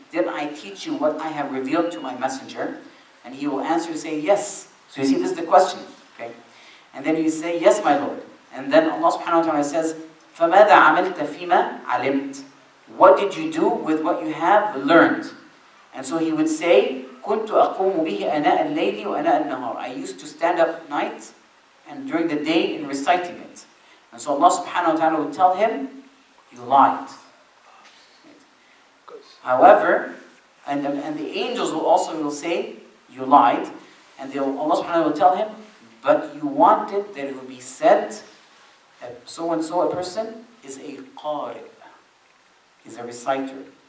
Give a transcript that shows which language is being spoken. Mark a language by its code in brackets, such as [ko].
[en] Did I teach you what I have revealed to my messenger? And he will answer and say, yes. So you see, this is the question. Okay? And then you say, yes, my Lord. And then Allah subhanahu wa ta'ala says, [ar] فَمَاذَا عَمِلْتَ فِيمَا عَلِمْتَ. [en] What did you do with what you have learned? And so he would say, [ar] كُنْتُ أَقُومُ بِهِ أَنَاءَ اللَّيْلِ وَأَنَاءَ النَّهَارِ. [en] I used to stand up at night and during the day in reciting it. And so Allah subhanahu wa ta'ala would tell him, you lied. However, and the angels will say, you lied. And Allah subhanahu wa ta'ala will tell him, but you wanted that it would be said that so-and-so a person is a qari. He's a reciter.